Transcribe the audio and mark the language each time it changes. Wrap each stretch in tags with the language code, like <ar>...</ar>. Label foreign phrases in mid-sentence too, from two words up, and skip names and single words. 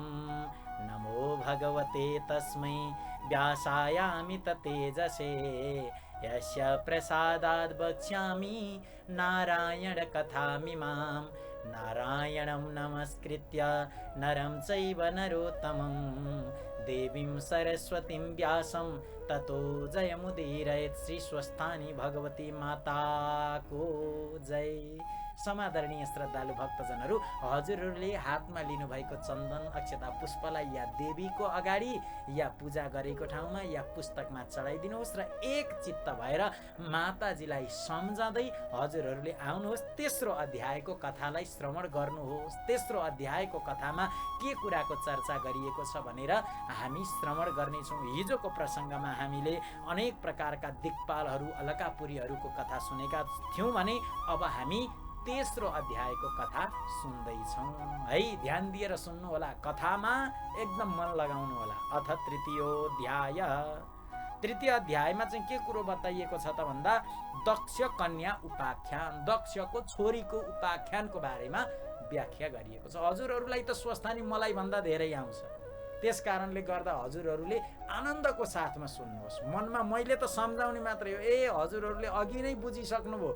<sa>नमो भगवते तस्मै व्यासायामित तेजसे यस्य प्रसादाद् वक्ष्यामि नारायण कथामिमां। नारायणं नमस्कृत्य नरं चैव नरोत्तमं देवीं सरस्वतीं व्यासं ततो जयमुदीरयेत्।</sa> <ne>श्री स्वस्थानी भगवती माता को जय। समादरणीय श्रद्धालु भक्तजनहरू, हजुरहरूले हातमा लिनुभएको चन्दन अक्षता पुष्पलाई या देवीको अगाडि या पूजा गरेको ठाउँमा या पुस्तकमा चढाइदिनुहोस् र एक चित्त भएर माताजीलाई सम्झँदै हजुरहरूले आउनुहोस्। तेस्रो अध्यायको कथालाई श्रवण गर्नुहोस्। तेस्रो अध्यायको कथामा के कुराको चर्चा गरिएको छ भनेर हामी श्रवण गर्नेछौँ। हिजोको प्रसङ्गमा हामीले अनेक प्रकारका दिक्पालहरू, अलकापुरीहरूको कथा सुनेका थियौँ भने अब हामी तेस्रो अध्यायको कथा सुन्दैछौँ है। ध्यान दिएर सुन्नु होला, कथामा एकदम मन लगाउनु होला।</ne> <sa>अथ तृतीयोऽध्याय।</sa> <ne>तृतीय अध्यायमा चाहिँ के कुरो बताइएको छ त भन्दा दक्ष कन्या उपाख्यान, दक्षको छोरीको उपाख्यानको बारेमा व्याख्या गरिएको छ। हजुरहरूलाई त स्वस्थानी मलाई भन्दा धेरै आउँछ। त्यस कारणले गर्दा हजुरहरूले आनन्दको साथमा सुन्नुहोस्। मनमा मैले त सम्झाउने मात्रै हो। हजुरहरूले अघि नै बुझिसक्नुभयो।</ne>